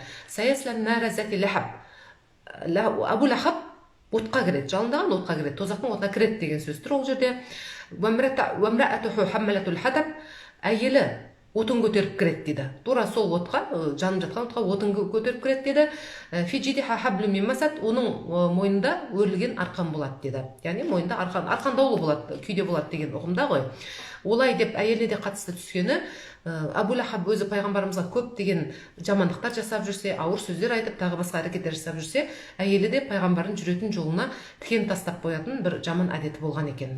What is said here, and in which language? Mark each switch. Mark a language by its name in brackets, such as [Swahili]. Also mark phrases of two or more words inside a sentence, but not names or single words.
[Arabic] سيصلى نارا ذات لهب. [Kazakh] Әбу Лахаб отқа кіреді, жалындаған отқа кіреді, тозақтың отқа кіреді деген сөз тұр ол жерде. [Arabic] وامرأته حمالة الحطب, [Kazakh] әйелі отын көтеріп кіреді дейді. Тура сол отқа, жанып жатқан отқа отын көтеріп кіреді деді. [Arabic] في جيدها حبل من مسد, [Kazakh] оның мойнында өрілген арқан болады деді. Яғни мойнында арқандаулы болады, күйде болады деген ұғымда ғой. Олай деп әйеліне де қатысты түскені, Әбу Лахаб өзі пайғамбарымызға көп деген жамандықтар жасап жүрсе, ауыр сөздер айтып, тағы басқа әрекеттер жасап жүрсе, әйелі де пайғамбардың жүретін жолына тікен тастап қоятын бір жаман әдеті болған екен.